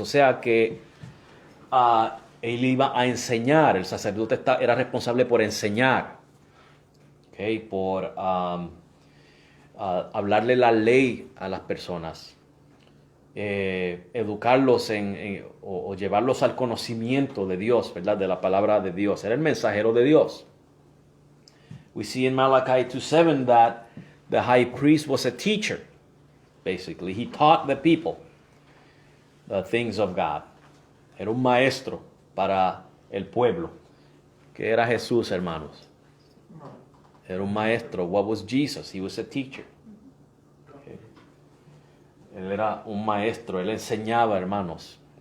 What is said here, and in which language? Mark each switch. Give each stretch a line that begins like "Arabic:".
Spanish: O sea que él iba a enseñar, el sacerdote era responsable por enseñar, okay, por hablarle la ley a las personas, educarlos o llevarlos al conocimiento de Dios, ¿verdad? De la palabra de Dios. Era el mensajero de Dios.
English: We see in Malachi 2:7 that the high priest was a teacher, basically. He taught the people the things of God.
Spanish: Era un maestro para el pueblo. ¿Qué era Jesús, hermanos? Era un maestro.
English: What was Jesus? He was a teacher. Okay.
Spanish: Él era un maestro. Él enseñaba, hermanos.